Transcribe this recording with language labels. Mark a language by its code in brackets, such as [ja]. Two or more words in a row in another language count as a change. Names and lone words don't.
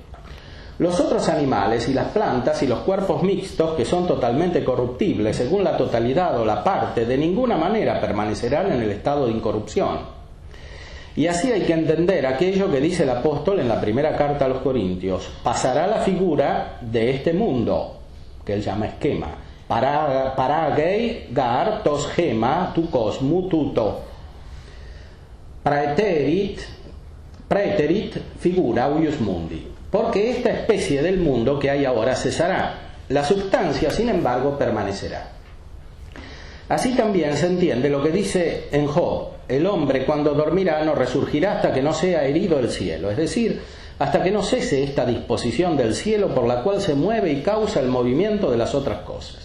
[es] Los otros animales y las plantas y los cuerpos mixtos, que son totalmente corruptibles según la totalidad o la parte, de ninguna manera permanecerán en el estado de incorrupción. Y así hay que entender aquello que dice el apóstol en la primera carta a los Corintios: pasará la figura de este mundo, que él llama esquema. [el] παράγει γὰρ τὸ σχῆμα τοῦ κόσμου τούτου. [la] Praeterit figura huius mundi. [es] Porque esta especie del mundo que hay ahora cesará. La sustancia, sin embargo, permanecerá. Así también se entiende lo que dice en Job: el hombre cuando dormirá no resurgirá hasta que no sea herido el cielo, es decir, hasta que no cese esta disposición del cielo por la cual se mueve y causa el movimiento de las otras cosas.